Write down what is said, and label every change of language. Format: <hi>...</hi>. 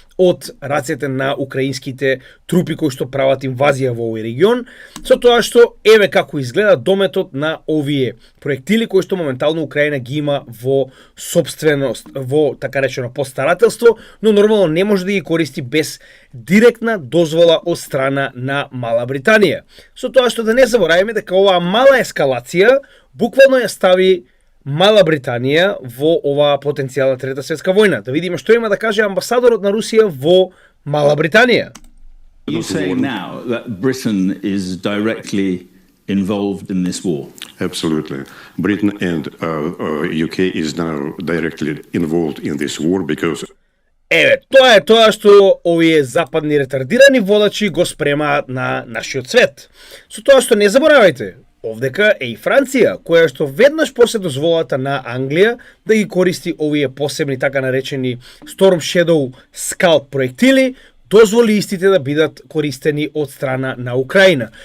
<mk>од рацете на украинските трупи кои што прават инвазија во овој регион, со тоа што еве како изгледа дометот на овие проектили кои што моментално Украина ги има во собственост, во така речено постарателство, но нормално не може да ги користи без директна дозвола од страна на Мала Британија. Со тоа што да не забораваме дека оваа мала ескалација буквално ја стави Мала Британија во оваа потенцијална Трета светска војна. Да видиме што има да каже амбасадорот на Русија во Мала Британија.</mk> <en>You say now that Britain is directly involved in this war? Absolutely. Britain and UK is now directly involved in this war because</en> <mk>Тоа е тоа што овие западни ретардирани водачи го спремаат на нашиот свет. Со тоа што не заборавајте, овдека е и Франција, која што веднаш после дозволата на Англија да ги користи овие посебни така наречени Storm Shadow Scalp проектили, дозволи истите да бидат користени од страна на Украина.</mk>